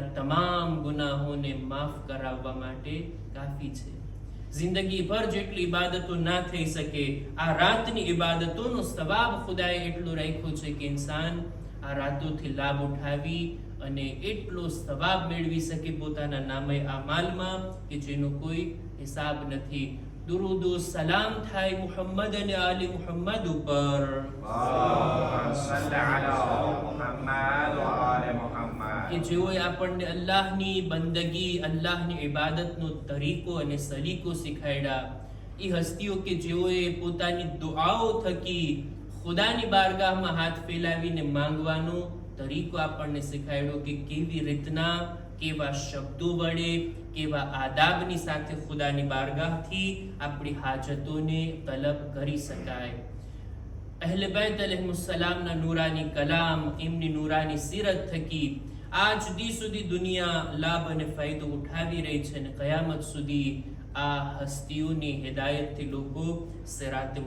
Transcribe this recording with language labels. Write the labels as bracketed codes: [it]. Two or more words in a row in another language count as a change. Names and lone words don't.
[gu] તમામ ગુનાહોને માફ કરાવવા માટે કાફી છે જિંદગી ભર જેટલી ઇબાદતો ના થઈ શકે આ રાતની ઇબાદતોનો સવાબ ખુદાએ એટલો રાખ્યો છે કે ઇન્સાન આ રાતોથી લાભ ઉઠાવી અને એટલો સવાબ મેળવી શકે પોતાના નામે આમાલમાં કે જેનો કોઈ હિસાબ નથી દુરૂદ ઓ સલામ થાય મુહમ્મદ અને આલે મુહમ્મદ ઉપર [ar] اللهم صل على محمد وآل محمد [gu] કે જેઓએ આપણને અલ્લાહની બંદગી અલ્લાહની ઇબાદતનો તરીકો અને સલીકો શીખવાડ્યા એ હસ્તીઓ કે જેઓએ પોતાની દુઆઓ થકી ખુદાની બારગાહમાં હાથ ફેલાવીને માંગવાનો તરીકો આપણને શીખવાડ્યો કે કેવી રીતના કેવા શબ્દો વડે કેવા આદાબની સાથે ખુદાની બારગાહથી આપણી હાજતોને તલબ કરી શકાય અહલે बैत अलैहिस्सलामના નૂરાની કલામ એમની નૂરાની સીરત થકી આજ દી સુધી દુનિયા લાભ અને ફાયદો ઉઠાવી રહી છે અને કયામત સુધી આ હસ્તીઓની હિદાયતથી લોકો સિરાતે